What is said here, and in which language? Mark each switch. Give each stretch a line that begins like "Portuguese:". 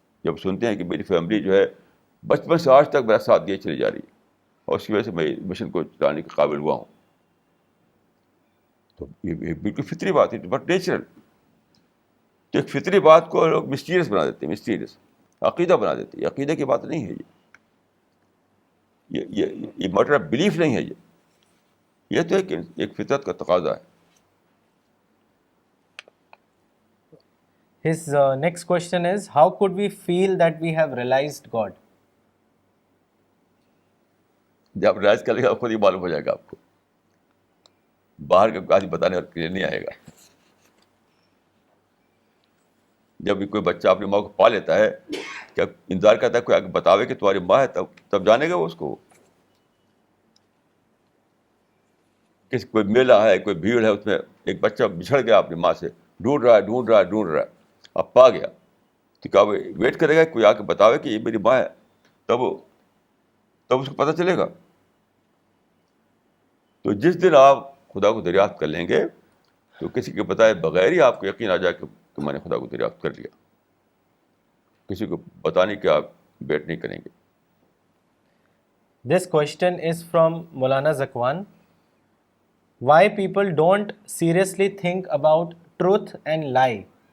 Urdu: جب سنتے ہیں کہ میری فیملی جو ہے بچپن سے آج تک میرا ساتھ دیے چلی جا رہی ہے اور اس کی وجہ سے میں مشن کو چلانے کے قابل ہوا ہوں, تو یہ بالکل فطری بات ہے,
English: But natural.
Urdu: تو ایک فطری بات کو لوگ مسٹیریس بنا دیتے ہیں, مسٹیریس عقیدہ بنا دیتے ہیں. یہ عقیدہ کی بات نہیں ہے. یہ
English: matter of belief
Urdu: نہیں ہے. یہ تو ایک فطرت کا تقاضا ہے.
English: His next question is, how could we feel that we have realized God?
Urdu: جب ریلائز کرے گا خود ہی معلوم ہو جائے گا آپ کو. باہر کا آدمی بتانے اور کلیئر نہیں آئے گا. جب بھی کوئی بچہ اپنی ماں کو پا لیتا ہے, کیا انتظار کرتا ہے کوئی آگے بتاوے کہ تمہاری ماں ہے, تب جانے گا وہ اس کو. کوئی میلہ ہے, کوئی بھیڑ ہے, اس میں ایک بچہ بچھڑ گیا اپنی ماں سے, ڈھونڈ رہا ہے, اب پا گیا, تو کیا وہ ویٹ کرے گا کوئی آ کے بتاوے کہ یہ میری ماں ہے, تب اس کو پتہ چلے گا. تو جس دن آپ خدا کو دریافت کر لیں گے تو کسی کے بتائے بغیر ہی آپ کو یقین آ جائے کہ میں نے خدا کو دریافت کر لیا. کسی کو بتانے کے آپ ویٹ نہیں کریں گے.
English: This question is from Maulana Zakwan. Why people don't seriously think about truth and lie?